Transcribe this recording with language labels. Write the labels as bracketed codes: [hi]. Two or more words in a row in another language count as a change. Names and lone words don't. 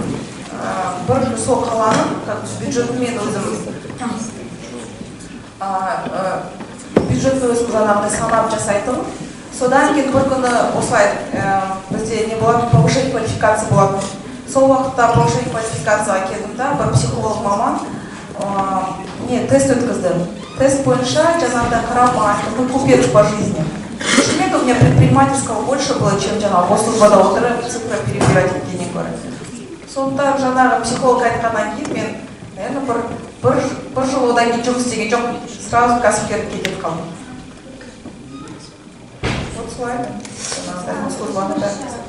[kk] Бір сол қаланың бюджетін мен өзім жаңағыдай санап жасайтын. Содан кейін бір күні осылай бізде не болады, [ru] повышение квалификация [kk] болады. Сол уақытта [ru] повышение квалификацияға [kk] келдім да, бір психолог маман тест өткізді. Тест бойынша жаңағыдай қарама, [ru] какой купец по жизни. Шынымен у меня предпринимательского больше было, чем [kk] жаңағы госслужбада отырып [ru] цифры перебирать [kk] еткеннен гөрі. Сондықтан жаңағы психолог айтқаннан кейін мен, наверное, бір жыл одан кейін жұмыс істеген жоқ, сразу кәсіпкерлікке кетіп қалдым. Вот солай мен жаңағыдай госслужбаны да.